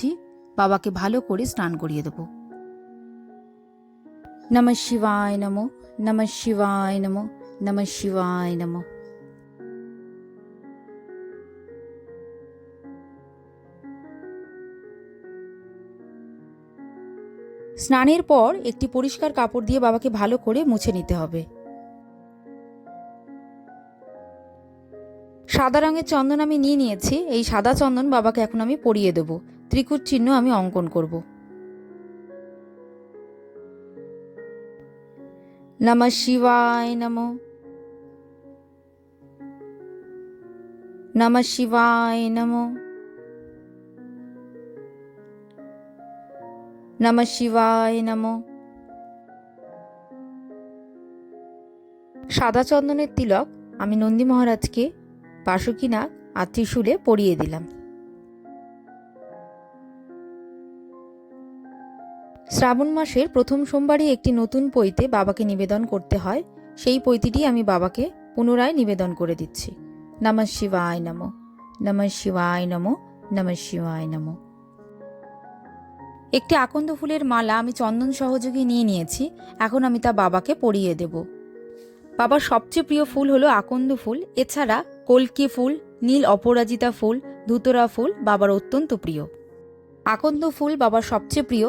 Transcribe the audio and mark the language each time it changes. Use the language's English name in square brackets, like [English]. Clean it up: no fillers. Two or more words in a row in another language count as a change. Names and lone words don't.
[Bangla] বাবাকে ভালো করে স্নান করিয়ে দেব। [Sanskrit] নমঃ শিবায় নমঃ, নমঃ শিবায় নমঃ, নমঃ শিবায় নমঃ। [Bangla] স্নানের পর একটি পরিষ্কার কাপড় দিয়ে বাবাকে ভালো করে মুছে নিতে হবে। সাদা রঙের চন্দন আমি নিয়ে নিয়েছি। এই সাদা চন্দন বাবাকে এখন আমি পরিয়ে দেব। ত্রিকুট চিহ্ন আমি অঙ্কন করব। [Sanskrit] নমঃ শিবায় নমঃ, নমঃ শিবায় নমঃ, নমঃ শিবায় নমঃ। [Bangla] সাদা চন্দনের তিলক আমি নন্দী মহারাজকে বাসুকীনাগ আর ত্রিশূলে পরিয়ে দিলাম। শ্রাবণ মাসের প্রথম সোমবারই একটি নতুন পৈতে বাবাকে নিবেদন করতে হয়। সেই পৈতিটি আমি বাবাকে পুনরায় নিবেদন করে দিচ্ছি। [Sanskrit] নমঃ শিবায় নমঃ, নমঃ শিবায় নমঃ, নমঃ শিবায় নমঃ। [Bangla] একটি আকন্দ ফুলের মালা আমি চন্দন সহযোগে নিয়ে নিয়েছি। এখন আমি তা বাবাকে পরিয়ে দেব। বাবার সবচেয়ে প্রিয় ফুল হলো আকন্দ ফুল। এছাড়া কল্কি ফুল, নীল অপরাজিতা ফুল, ধুতরা ফুল বাবার অত্যন্ত প্রিয়। আকন্দ ফুল বাবার সবচেয়ে প্রিয়।